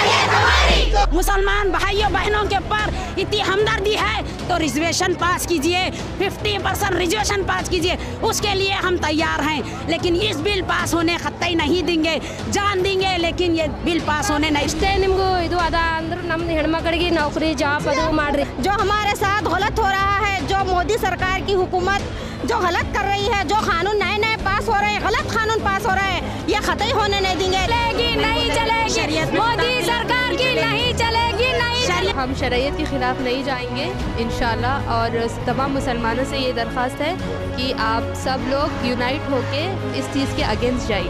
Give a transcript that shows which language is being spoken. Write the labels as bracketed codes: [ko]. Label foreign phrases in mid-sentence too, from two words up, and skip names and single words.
[hi] मुसलमान भाइयों बहनों के ऊपर इतनी हमदर्दी है तो रिजर्वेशन पास कीजिए, 50% रिजर्वेशन पास कीजिए, उसके लिए हम तैयार हैं। लेकिन इस बिल पास होने खत्ते नहीं देंगे, जान देंगे, लेकिन ये बिल पास होने नहीं। [kn] निम्गो ಇದು ಅದ ಅಂದ್ರೆ ನಮ್ಮ ಹೆಣ್ಮಕ್ಕಳಿಗೆ ನೌಕರಿ ಜಾಬ್ ಅದು ಮಾಡ್ರಿ। [hi] जो हमारे साथ गलत हो रहा है, जो मोदी सरकार की हुकूमत जो गलत कर रही है, जो कानून नए नए पास हो रहे हैं, गलत कानून पास हो रहे हैं, ये खत्म होने नहीं देंगे। चलेगी नहीं चलेगी, मोदी सरकार की नहीं चलेगी, नहीं। हम शरीयत के खिलाफ नहीं जाएंगे इंशाल्लाह, और तमाम मुसलमानों से ये दरख्वास्त है कि आप सब लोग यूनाइट होके इस चीज़ के अगेंस्ट जाइए।